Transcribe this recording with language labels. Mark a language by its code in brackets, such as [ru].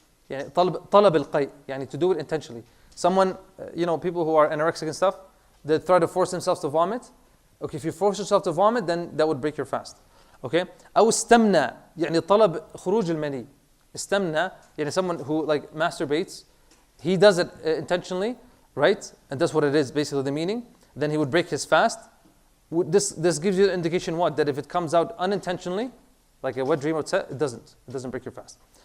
[ar] يعني طلب القيء, [en] يعني to do it intentionally. Someone, people who are anorexic and stuff, they try to force themselves to vomit. Okay, if you force yourself to vomit, then that would break your fast. Okay? [ar] أو استمنى, يعني طلب خروج المني. [en] استمنى, يعني someone who like masturbates, he does it intentionally, right? And that's what it is, basically the meaning. Then he would break his fast. This gives you the indication what? That if it comes out unintentionally, like a wet dream or it doesn't break your fast.